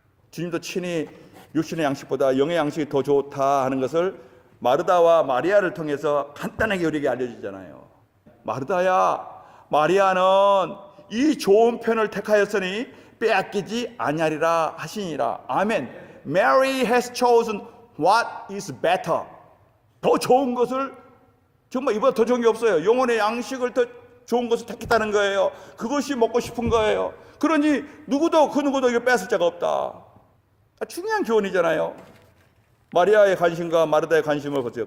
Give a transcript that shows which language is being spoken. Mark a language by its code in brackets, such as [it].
[ko] 주님도 친히 육신의 양식보다 영의 양식이 더 좋다 하는 것을 마르다와 마리아를 통해서 간단하게 우리에게 알려주잖아요. 마르다야, 마리아는 이 좋은 편을 택하였으니 빼앗기지 아니하리라 하시니라. 아멘. [en] Mary has chosen what is better. [ko] 더 좋은 것을, 정말 이보다 더 좋은 게 없어요. 영혼의 양식을 더 좋은 것을 택했다는 거예요. 그것이 먹고 싶은 거예요. 그러니 누구도 이거 뺏을 자가 없다. 중요한 교훈이잖아요. 마리아의 관심과 마르다의 관심을 보세요.